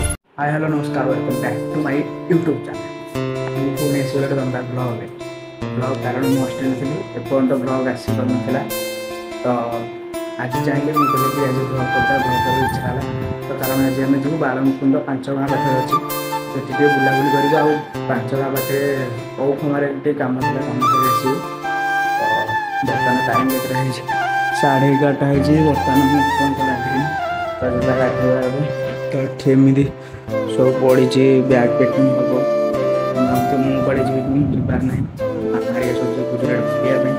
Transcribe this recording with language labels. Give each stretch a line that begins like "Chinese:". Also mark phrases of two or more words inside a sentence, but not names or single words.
English: hi hello
Odia: नमस्कार
English: welcome back to my YouTube channel
Odia: ମୁଁ ପୁଣି ଆସିଗଲା ଗୋଟେ ଦମଦାର ବ୍ଲଗ୍ କାରଣ ମୁଁ ହଷ୍ଟେଲରେ ଥିଲି ଏପର୍ଯ୍ୟନ୍ତ ବ୍ଲଗ୍ ଆସିପାରୁନଥିଲା ତ ଆଜି ଚାହିଁଲେ ମୁଁ କହିଲି କି ଆଜି ବ୍ଲଗ୍ କରିଦେବା ବ୍ଲଗ୍ କରିବାକୁ ଇଚ୍ଛା ହେଲା ତ କାରଣ ଆଜି ଆମେ ଯିବୁ ବାଳମୁକୁନ୍ଦ 5 ଗାଁ ପାଖରେ ଅଛି ସେଠି ଟିକେ ବୁଲାବୁଲି କରିବୁ ଆଉ 5 ଗାଁ ପାଖରେ ପୌଖମାରେ ଟିକେ କାମ ଥିଲା କାମ କରି ଆସିବୁ ତ ବର୍ତ୍ତମାନ ଟାଇମ୍ କେତେଟା ହେଇଛି 11:30 ହେଇଛି ବର୍ତ୍ତମାନ ମୁଁ ଏପର୍ଯ୍ୟନ୍ତ ଗାଧେଇନି ତ ଯିବା ଗାଧେଇବା ଏବେ ତ ଏଠି ଏମିତି ସବୁ ପଡ଼ିଛି
English: bag packing
Odia: ହେବ ତ ମୁଁ କୁଆଡ଼େ ଯିବି ମୁଁ ଯିବାର ନାହିଁ ମାମା ହେରିକା ସବୁ ଯିବେ ଗୁଜୁରାଟ ବୁଲିବା